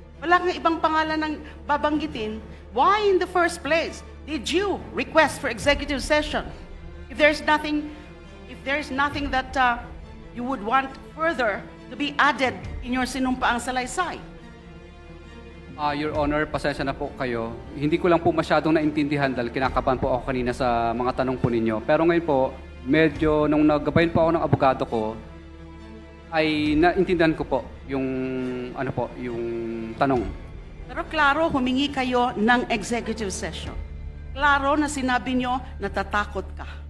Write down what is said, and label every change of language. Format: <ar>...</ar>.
<tl>Wala kang ibang pangalan ng babanggitin.</tl> <en>Why in the first place did you request for executive session? If there's nothing that you would want further to be added in your</en> <tl>sinumpaang salaysay. Your Honor, pasensya na po kayo. Hindi ko lang po masyadong naintindihan dahil kinakabahan po ako kanina sa mga tanong po ninyo. Pero ngayon po, medyo nung naggabayan po ako ng abogado ko, ay naintindihan ko po yung yung tanong. Pero klaro, humingi kayo ng executive session. Klaro na sinabi nyo, natatakot ka.</tl>